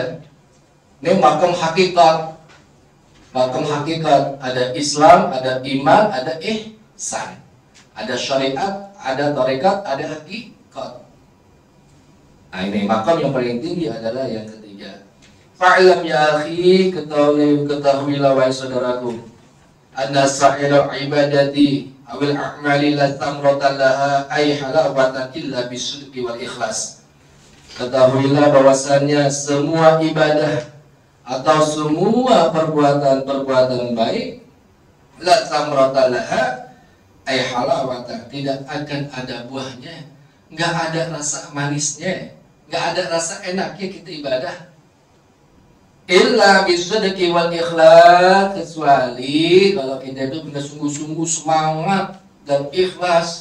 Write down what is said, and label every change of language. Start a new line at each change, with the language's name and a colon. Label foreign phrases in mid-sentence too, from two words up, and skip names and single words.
Indonesian: Ini maqam hakikat, Makom hakikat, ada Islam, ada iman, ada ihsan. Ada syariat, ada tarekat, ada hakikat. Nah ini makom yang paling tinggi adalah yang ketiga.
Arabic: فاعلم يا أخي,
Indonesian: ketahuilah wahai saudaraku,
Arabic: أن سائر العبادات أو الأعمال لا ثمرة لها أي حلاوة إلا بالصدق والإخلاص.
Indonesian: Ketahuilah bahwasannya semua ibadah atau semua perbuatan baik
Arabic: لا ثمرة لها أي حلاوة,
Indonesian: tidak akan ada buahnya, nggak ada rasa manisnya, nggak ada rasa enaknya kita ibadah.
Arabic: إلا بالصدق والإخلاص,
Indonesian: kecuali kalau kita itu benar sungguh-sungguh semangat dan ikhlas.